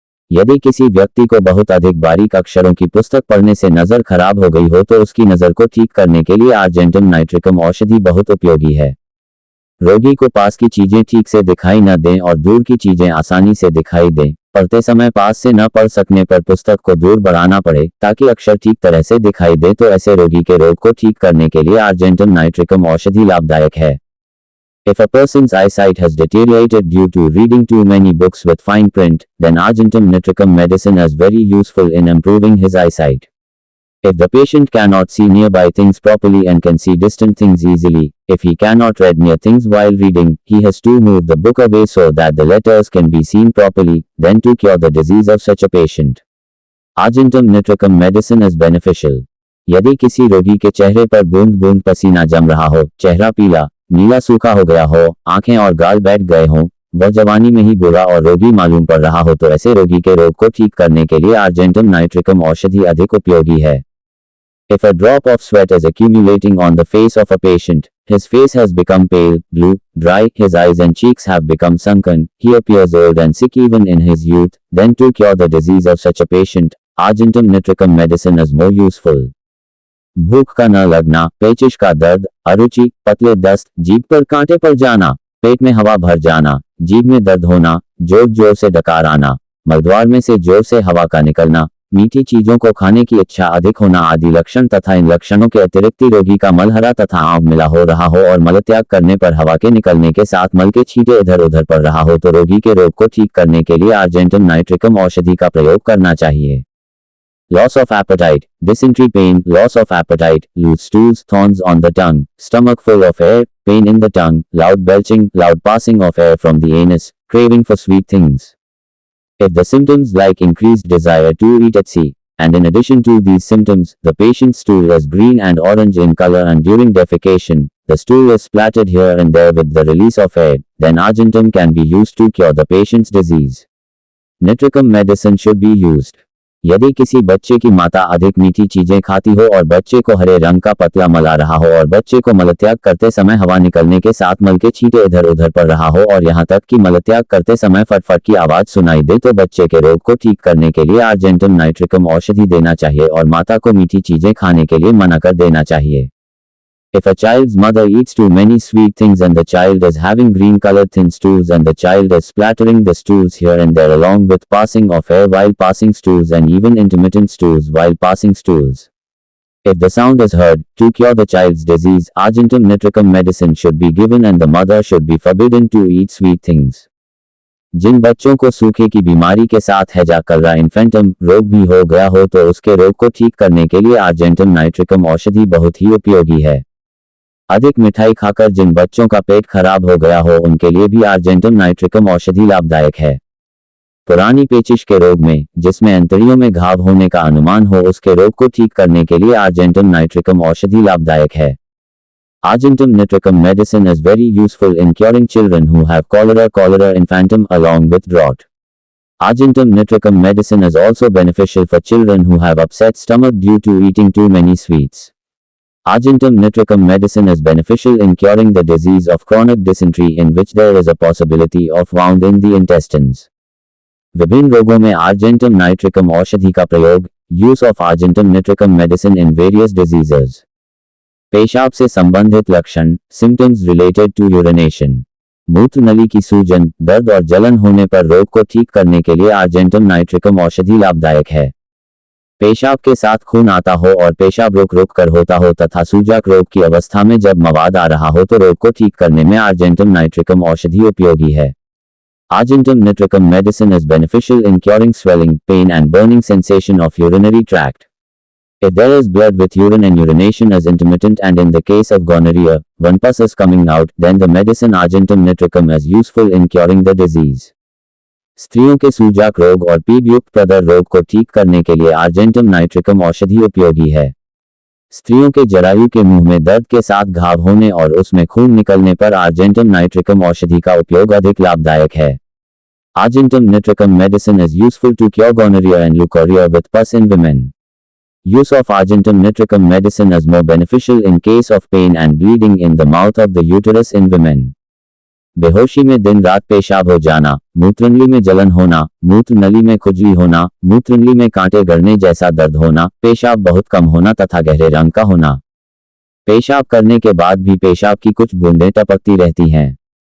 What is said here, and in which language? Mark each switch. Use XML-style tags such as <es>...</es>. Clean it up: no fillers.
<hi>यदि किसी व्यक्ति को बहुत अधिक बारीक अक्षरों की पुस्तक पढ़ने से नजर खराब हो गई हो तो उसकी नजर को ठीक करने के लिए आर्जेंटम नाइट्रिकम औषधि बहुत उपयोगी है। रोगी को पास की चीजें ठीक से दिखाई न दें और दूर की चीजें आसानी से दिखाई दें, पढ़ते समय पास से न पढ़ सकने पर पुस्तक को दूर बढ़ाना पड़े ताकि अक्षर ठीक तरह से दिखाई दे तो ऐसे रोगी के रोग को ठीक करने के लिए आर्जेंटम नाइट्रिकम औषधि लाभदायक है।</hi> <en>If a person's eyesight has deteriorated due to reading too many books with fine print, then Argentum nitricum medicine is very useful in improving his eyesight. If the patient cannot see nearby things properly and can see distant things easily, if he cannot read near things while reading, he has to move the book away so that the letters can be seen properly, then to cure the disease of such a patient, Argentum nitricum medicine is beneficial.</en> <hi>यदि किसी रोगी के चेहरे पर बूंद बूंद पसीना जम रहा हो, चेहरा पीला नीला सूखा हो गया हो, आंखें और गाल बैठ गए हों, वह जवानी में ही बुरा और रोगी मालूम पड़ रहा हो तो ऐसे रोगी के रोग को ठीक करने के लिए आर्जेंटम नाइट्रिकम औषधि अधिक उपयोगी है।</hi> <en>If a drop of sweat is accumulating on the face of a patient, his face has become pale, blue, dry, his eyes and cheeks have become sunken, he appears old and sick even in his youth, then to cure the disease of such a patient, Argentum nitricum medicine is more useful.</en> <hi>भूख का न लगना, पेचिश का दर्द, अरुचि, पतले दस्त, जीभ पर कांटे पड़ जाना, पेट में हवा भर जाना, जीभ में दर्द होना, जोर जोर से डकार आना, मलद्वार में से जोर से हवा का निकलना, मीठी चीजों को खाने की इच्छा अधिक होना आदि लक्षण तथा इन लक्षणों के अतिरिक्त रोगी का मल हरा तथा आंव मिला हो रहा हो और मलत्याग करने पर हवा के निकलने के साथ मल के छींटे इधर उधर पड़ रहा हो तो रोगी के रोग को ठीक करने के लिए आर्जेंटम नाइट्रिकम औषधि का प्रयोग करना चाहिए।</hi> <en>Loss of appetite, dysentery pain, loss of appetite, loose stools, thorns on the tongue, stomach full of air, pain in the tongue, loud belching, loud passing of air from the anus, craving for sweet things. If the symptoms like increased desire to eat etc. and in addition to these symptoms, the patient's stool is green and orange in color and during defecation, the stool is splattered here and there with the release of air, then argentum can be used to cure the patient's disease. Nitricum medicine should be used.</en> <hi>यदि किसी बच्चे की माता अधिक मीठी चीजें खाती हो और बच्चे को हरे रंग का पतला मल आ रहा हो और बच्चे को मलत्याग करते समय हवा निकलने के साथ मल के छींटे इधर उधर पड़ रहा हो और यहाँ तक कि मलत्याग करते समय फटफट की आवाज सुनाई दे तो बच्चे के रोग को ठीक करने के लिए आर्जेंटम नाइट्रिकम औषधि देना चाहिए और माता को मीठी चीजें खाने के लिए मना कर देना चाहिए.</hi> <en>If a child's mother eats too many sweet things and the child is having green colored thin stools and the child is splattering the stools here and there along with passing of air while passing stools and even intermittent stools while passing stools. If the sound is heard, to cure the child's disease, argentum nitricum medicine should be given and the mother should be forbidden to eat sweet things.</en> <hi>जिन बच्चों को सूखे की बीमारी के साथ हैजा कलरा इन्फेंटम रोग भी हो गया हो तो उसके रोग को ठीक करने के लिए आर्जेंटम नाइट्रिकम औषधि बहुत ही उपयोगी है. अधिक मिठाई खाकर जिन बच्चों का पेट खराब हो गया हो उनके लिए भी आर्जेंटम नाइट्रिकम औषधि लाभदायक है. पुरानी पेचिश के रोग में, जिसमें अंतड़ियों में घाव होने का अनुमान हो, उसके रोग को ठीक करने के लिए आर्जेंटम नाइट्रिकम औषधि लाभदायक है.</hi> <en>Argentum nitricum medicine is very useful in curing children who have cholera infantum along with drought. Argentum nitricum medicine is also beneficial for children who have upset stomach due to eating too many sweets. Argentum nitricum medicine is beneficial in curing the disease of chronic dysentery in which there is a possibility of wound in the intestines.</en> <hi>विभिन्न रोगों में argentum nitricum औषधि का प्रयोग,</hi> <en>use of argentum nitricum medicine in various diseases.</en> <hi>पेशाब से संबंधित लक्षण,</hi> <en>symptoms related to urination.</en> <hi>मूत्र नली की सूजन, दर्द और जलन होने पर रोग को ठीक करने के लिए argentum nitricum औषधि लाभदायक है. पेशाब के साथ खून आता हो और पेशाब रुक रुक कर होता हो तथा सूजक रोग की अवस्था में जब मवाद आ रहा हो तो रोग को ठीक करने में आर्जेंटम नाइट्रिकम औषधि उपयोगी है.</hi> <en>Argentum nitricum medicine is beneficial in curing swelling, pain and burning sensation of urinary tract. If there is blood with urine and urination is intermittent and in the case of gonorrhea, one pus is coming out, then the medicine argentum nitricum is useful in curing the disease.</en> <hi>स्त्रियों के सूजक रोग और पीप युक्त प्रदर रोग को ठीक करने के लिए आर्जेंटम नाइट्रिकम औषधि उपयोगी है. स्त्रियों के जरायु के मुंह में दर्द के साथ घाव होने और उसमें खून निकलने पर आर्जेंटम नाइट्रिकम औषधि का उपयोग अधिक लाभदायक है.</hi> <en>Argentum nitricum medicine is useful to cure gonorrhea and leukorrhea with pus in women. Use of argentum nitricum medicine is more beneficial in case of pain and bleeding in the mouth of the uterus in women.</en> <hi>बेहोशी में दिन रात पेशाब हो जाना, मूत्रनली में जलन होना, मूत्र नली में खुजली होना, मूत्रनली में कांटे गड़ने जैसा दर्द होना, पेशाब बहुत कम होना तथा गहरे रंग का होना. पेशाब करने के बाद भी पेशाब की कुछ बूंदें टपकती रहती हैं.</hi>